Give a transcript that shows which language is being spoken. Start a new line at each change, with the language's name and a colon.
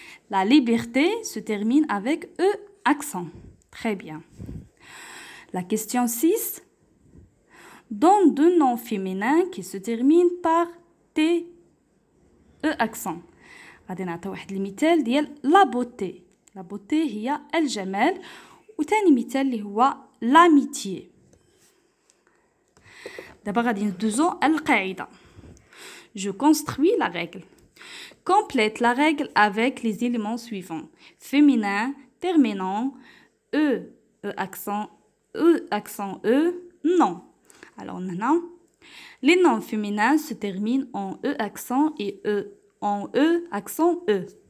French: la liberté se termine avec E accent. très bien. la question 6. donne deux noms féminins qui se terminent par T E accent.
Arabic: غادي نعطي واحد المثال ديال لا بوتي. لا بوتي هي الجمال. وثاني مثال اللي هو لاميتيي. دابا غادي ندوزو القاعده.
French: je construis la règle. complète la règle avec les éléments suivants. féminin, terminant, E accent E, non. alors maintenant, les noms féminins se terminent en E accent et en E accent E.